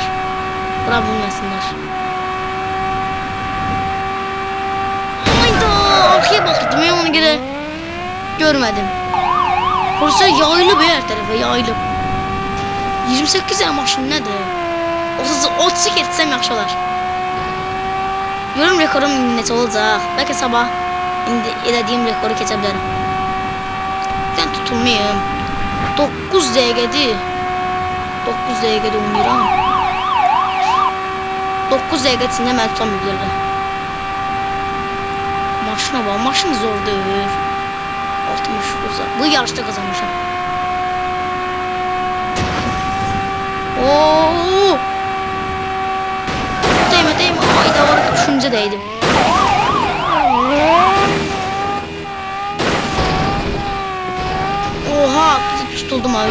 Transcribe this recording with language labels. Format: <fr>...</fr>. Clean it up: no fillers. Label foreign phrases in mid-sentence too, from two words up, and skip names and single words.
<az>Vurmasınlar.</az> <tr>Arkaya bakıyordum ya, onu göre görmedim. Polisler yayılıp her tarafa yayılıp. 28 tane maşın nedir? 30 geçsem yaxşılar.</tr> <az>Görüm rekorum neçə olacaq. Belki sabah indi elədiyim rekoru keçə bilərəm.</az> <tr>Ben tutulmayayım. 9 dəqiqədir.</tr> <az>9 dəqiqədə oynayıram. 9 dəqiqə içində mən tutamıyorum.</az> <tr>Maşına bak, maşın zordur. 60 uzak. Bu yarışta kazanmışım. Oo! Değme. Ayda var, 3. değdim. Oha, tutuldum abi.</tr>